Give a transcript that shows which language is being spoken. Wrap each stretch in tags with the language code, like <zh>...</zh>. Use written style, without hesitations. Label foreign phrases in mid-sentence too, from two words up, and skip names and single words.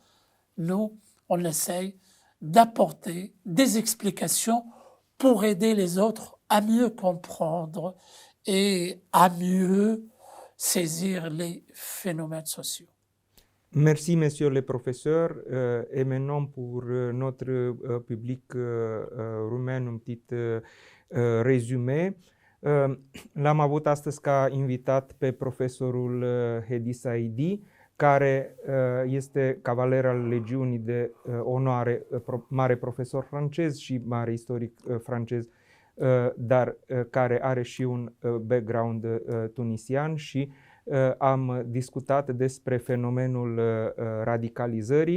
<fr>Nous, on essaye d'apporter des explications pour aider les autres à mieux comprendre et à mieux saisir les phénomènes sociaux. Merci, messieurs les professeurs. Et maintenant, pour notre public rumen, un petit résumé.</fr> <ro>L-am avut astăzi ca invitat pe profesorul Hedi Saidi, care este cavaler al Legiunii de Onoare, mare profesor francez și mare istoric francez, dar care are și un background tunisian și am discutat despre fenomenul radicalizării.</ro>